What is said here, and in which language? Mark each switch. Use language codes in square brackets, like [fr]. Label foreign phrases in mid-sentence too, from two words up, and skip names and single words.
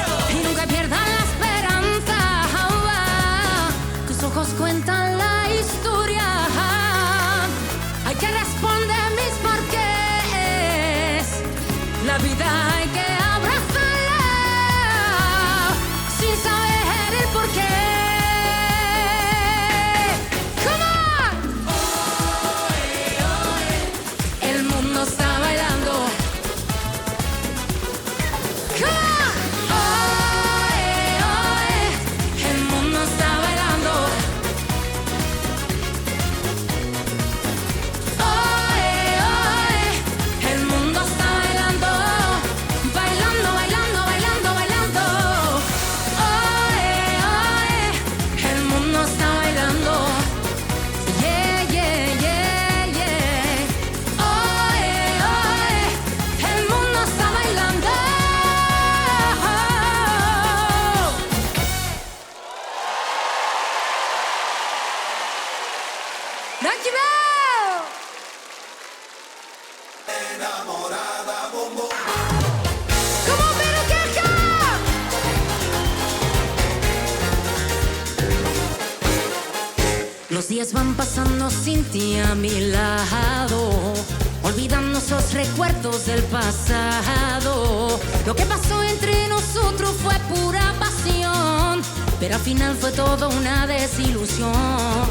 [es] y nunca pierdas la esperanza. Tus ojos cuentan la historia. Hay que responder mis porqués. La vida hay que abrazarla sin saber el porqué. [en] Come on. [es] El mundo está bailando. [en] Come on. Oe, oe. [es] El mundo está bailando. Oe, oe. El mundo está bailando. Bailando, bailando, bailando, bailando. Oe, oe. El mundo está bailando. [en] Yeah, yeah, yeah, yeah. [es] Oe, oe. El mundo está bailando. [nl] Dankjewel! Kom op, Middelkerken! [es] Los días van pasando sin ti a mi lado, olvidando esos recuerdos del pasado. Lo que pasó entre nosotros fue pura pasión, pero al final fue todo una desilusión.